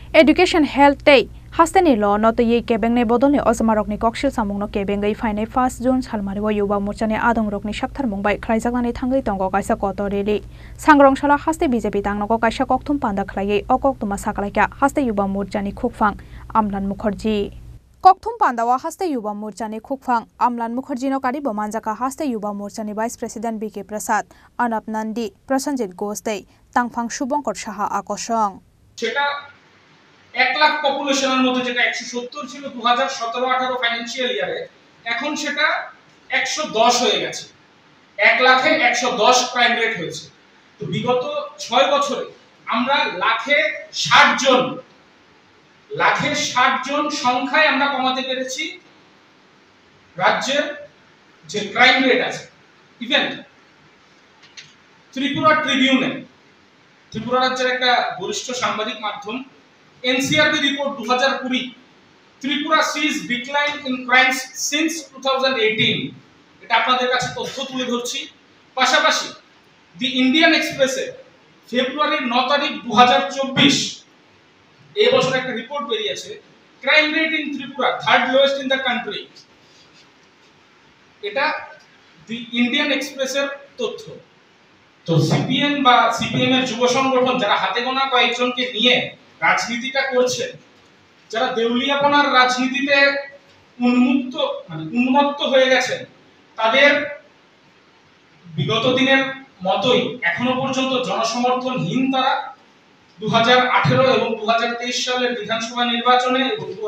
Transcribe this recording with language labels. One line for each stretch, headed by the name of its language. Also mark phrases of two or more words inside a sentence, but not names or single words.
Kok Borok: Education health day hasteni lo not ye kebeng ne bodolni ozmarok ni kokshil samung no kebeng gai faine 1 June salmari wo yuba morchani adong rokni shakthar mungbai khlaijaknani thangai tongo kaisa kotorili sangrong shala haste BJP tangnogo kaisa kokthum panda khlaiye okok tuma saklaika haste yuba morchani khukfang Amlan Mukherjee Kokthum Pandawa haste yuba morchani khukfang Amlan Mukherjee no kari bomanjaka haste yuba morchani
English: Vice President
Kok Borok: BK Prasad Arnab Nandi Prasanjit Gosdei Tangphang Shubhankar Saha akosong
Bangla: সেটা 1 লাখ পপুলেশনের মধ্যে যেটা 170 ছিল 2017-18
English: financial yeare
Bangla: এখন সেটা 110 হয়ে গেছে 1 লাখে 110
English: crime rate
Bangla: হয়েছে তো বিগত 6 বছরে আমরা লাখে 60 জন সংখ্যায় আমরা কমাতে পেরেছি রাজ্যের যে
English: crime rate
Bangla: আছে ইভেন ত্রিপুরা ট্রিবিউনে ত্রিপুরা রাজ্যের একটা বরিষ্ঠ সাংবাদিক মাধ্যম
English: NCRB report 2020 Tripura sees decline in crimes since 2018
Bangla: এটা আপনাদের কাছে তথ্য তুলে ধরছি পাশাপাশি দি ইন্ডিয়ান এক্সপ্রেসে ফেব্রুয়ারির 9 তারিখ 2024 এই বছর একটা রিপোর্ট বেরিয়েছে
English: crime rate in Tripura third lowest in the country
Bangla: এটা দি ইন্ডিয়ান এক্সপ্রেসের তথ্য তো সিপিএম বা সিপিএম এর যুব সংগঠন যারা হাতে গোনা কয়েকজনকে নিয়ে রাজনীতিটা করছে যারা দেউলিয়াপনার রাজনীতিতে উন্মত্ত হয়ে গেছেন তাদের বিগত দিনের মতোই এখনো পর্যন্ত জনসমর্থনহীন তারা 2018 এবং 2023 সালের বিধানসভা নির্বাচনে এবং